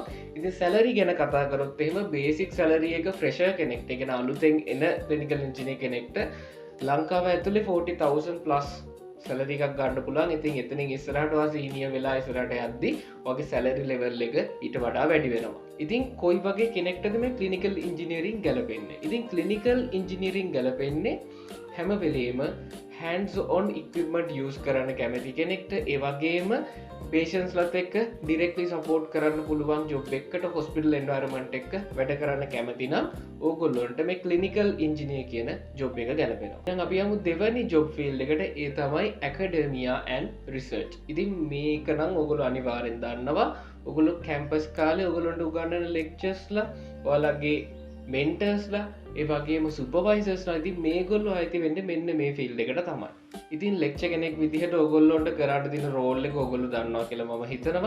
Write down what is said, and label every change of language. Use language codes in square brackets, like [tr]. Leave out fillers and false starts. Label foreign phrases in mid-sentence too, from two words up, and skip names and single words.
[si] ඉතින් සැලරි ගැන කතා කරොත් එහෙම [en] basic salary [si] එක ෆ්‍රෙෂර් කෙනෙක්ට, ඒ කියන්නේ අලුතෙන් එන [en] clinical engineer [si] කෙනෙක්ට ලංකාව ඇතුලේ 40,000 [en] plus salary [si] එකක් ගන්න පුළුවන්. ඉතින් එතනින් ඉස්සරහට වා සීනියර් වෙලා ඉස්සරහට යද්දි ඔයගේ [en] salary level [si] එක ඊට වඩා වැඩි වෙනවා. ඉතින් කොයි වගේ කෙනෙක්ටද මේ [en] clinical engineering [si] ගැලපෙන්නේ? ඉතින් [en] clinical engineering [si] ගැලපෙන්නේ හැම වෙලේම [en] hands on equipment use [si] කරන්න කැමති කෙනෙක්ට, ඒ වගේම patients ලත් එක්ක [en] directly support [si] කරන්න පුළුවන් job එකකට [en] hospital environment [si] එක වැඩ කරන්න කැමති නම් ඕගොල්ලොන්ට මේ [en] clinical engineer [si] කියන job එක ගැලපෙනවා. දැන් අපි යමු දෙවැනි [en] job field [si] එකට. ඒ තමයි [en] academia and research. [si] ඉතින් මේක නම් ඕගොල්ලෝ අනිවාර්යෙන් දන්නවා. ඕගොල්ලෝ campus කාලේ ඕගොල්ලන්ට උගන්වන lecturesලා, ඔයාලගේ mentors ඒ වගේම සුපර්වයිසර්ස්ලා, ඉතින් මේගොල්ලෝ අයිති වෙන්නේ මෙන්න මේ ෆීල්ඩ් එකට තමයි. ඉතින් ලෙක්චර් කෙනෙක් විදිහට ඕගොල්ලොන්ට කරන්න දෙන රෝල් එක ඕගොල්ලෝ දන්නවා කියලා මම හිතනවා.